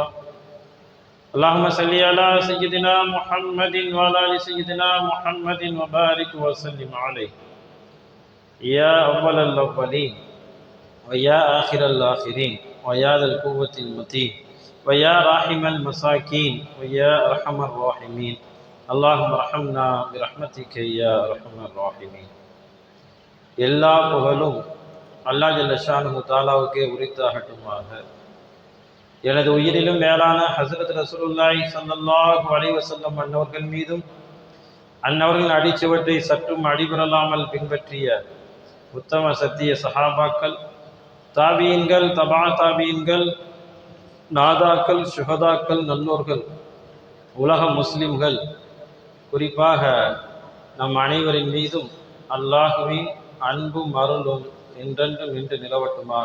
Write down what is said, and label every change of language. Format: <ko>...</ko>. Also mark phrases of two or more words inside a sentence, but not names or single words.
<ar>اللهم صل على سيدنا محمد وعلى آل سيدنا محمد وبارك وسلم عليه يا أول الأولين ويا آخر الآخرين ويا ذا القوة المتين ويا راحم المساكين ويا أرحم الراحمين. اللهم ارحمنا برحمتك يا أرحم الراحمين.</ar> <ta>எல்லா புகழும் அல்லாஹ்</ta> <ar>جل شأنه</ar> <ta>தஆலாவுக்கே உரித்தாகட்டுமாக. எனது உயிரிலும் மேலான</ta> <ar>حضرة رسول الله صلى الله عليه وسلم</ar> <ta>அன்னவர்கள் மீதும் அன்னவர்களின் அடிச்சுவற்றை சற்றும் அடிபெறலாமல் பின்பற்றிய உத்தம சத்திய சஹாபாக்கள், தாபீன்கள், தபா தாபீன்கள், நாதாக்கள், சுஹதாக்கள், நல்லோர்கள், உலக முஸ்லிம்கள், குறிப்பாக நம் அனைவரின் மீதும் அல்லாஹுவின் அன்பும் அருளும் என்றென்றும் நின்று நிலவட்டுமாக.</ta>